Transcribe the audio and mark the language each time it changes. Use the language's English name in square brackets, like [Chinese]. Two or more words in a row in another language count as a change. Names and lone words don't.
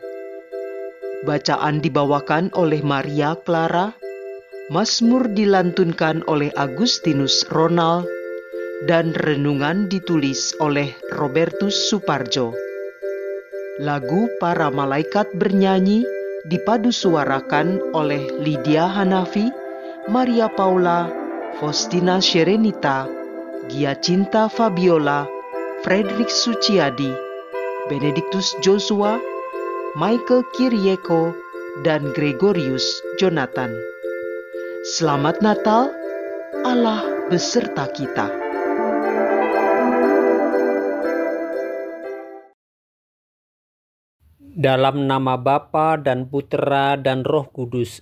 [Indonesian] Bacaan dibawakan oleh Maria Clara, Mazmur dilantunkan oleh Agustinus Ronald, dan renungan ditulis oleh Robertus Suparjo. Lagu Para Malaikat Bernyanyi dipadu suarakan oleh Lydia Hanafi, Maria Paula, Faustina Sherenita, Giacinta Fabiola, Frederick Suciadi, Benedictus Joshua, Michael Kirieko, dan Gregorius Jonathan. Selamat Natal, Allah beserta kita. Dalam nama Bapa dan Putera dan Roh Kudus.